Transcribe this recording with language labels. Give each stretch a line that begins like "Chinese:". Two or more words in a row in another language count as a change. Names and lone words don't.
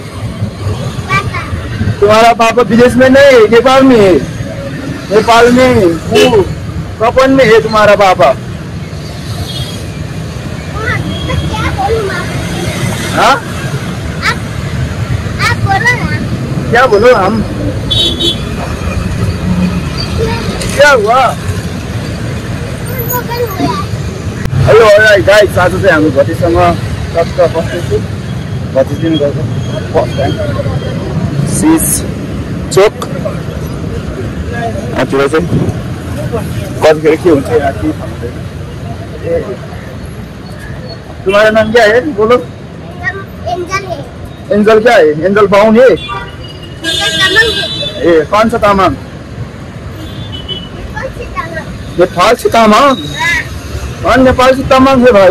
Hindi: तुम्हारा पापा विदेश में नहीं है नेपाल में है नेपाल में वो कपन में है तुम्हारा पापा हाँ आप बोलो ना क्या बोलो हम क्या हुआ?
English: hello guys,
Nepali: आज चाहिँ हामी भतिसँग टक्क बस्दैछु। भति दिन गएको
English: first time
Nepali: सिज चोक यहाँतिर चाहिँ कतिखेर के हुन्छ यहाँ के भन्दैन।
Hindi: तुम्हारा नाम क्या है? बोलो। एंजल है। एंजल क्या है? एंजल बाउन है? ए कौन सा तामांग? नेपाल से तामांग? हाँ नेपाल से तामांग है भाई।